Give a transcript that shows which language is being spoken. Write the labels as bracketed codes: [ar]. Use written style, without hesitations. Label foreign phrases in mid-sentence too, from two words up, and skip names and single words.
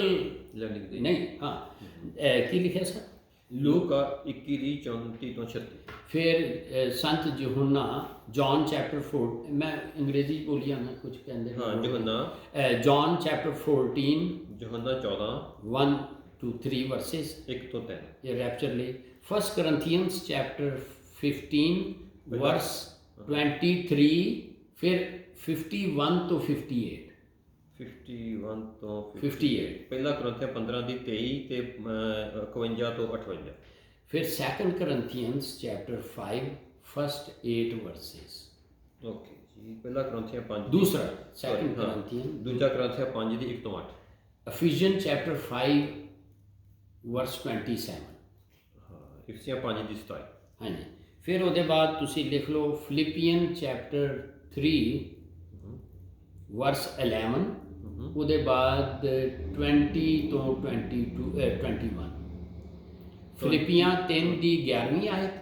[pa] ਲੈਂਡਿੰਗ ਦੀ ਨਹੀਂ। ਹਾਂ, ਕੀ ਲਿਖਿਆ ਸਰ? ਲੂਕਾ 21 ਦੀ 34 ਤੋਂ 36। ਫਿਰ ਸੰਤ ਯਹੋਨਾ, ਜੌਨ ਚੈਪਟਰ 4, ਮੈਂ ਅੰਗਰੇਜ਼ੀ ਬੋਲੀ ਨਾ ਕੁਝ ਕਹਿੰਦੇ ਹਾਂ, ਯਹੋਨਾ, ਜੌਨ ਚੈਪਟਰ 14, ਯਹੋਨਾ 14 [en] 1 to 3 verses, [pa] 1 ਤੋਂ 3। ਇਹ ਰੈਪਚਰ ਲਈ। 1 [en] Corinthians chapter 15 verse 23, [pa] ਫਿਰ 51 ਤੋਂ 58। 51 ਤੋਂ 58। ਪਹਿਲਾ ਕਰੰਥੀਆਂ 15 ਦੀ 23 ਤੇ 51 ਤੋਂ 58। [en] ਫਿਰ 2 Corinthians chapter 5 first 8 verses। [pa] ਓਕੇ ਜੀ, ਪਹਿਲਾ ਕਰੰਥੀਆਂ 5, ਦੂਸਰਾ 2 Corinthians, ਦੂਜਾ ਕਰੰਥੀਆਂ 5 ਦੀ 1 ਤੋਂ 8। [en] Ephesians chapter 5 verse 27। [pa] ਹਾਂ, ਇਫਸੀਆਂ 5 ਦੀ 27। ਹਾਂਜੀ। ਫਿਰ ਉਹਦੇ ਬਾਅਦ ਤੁਸੀਂ ਲਿਖ ਲਓ ਫਿਲਿਪੀਅਨ [en] chapter 3 verse [pa] 11। ਉਹਦੇ ਬਾਅਦ 20 ਤੋਂ 21। ਫਿਲਿਪੀਆਂ 3 ਦੀ 11ਵੀਂ ਆਇਤ।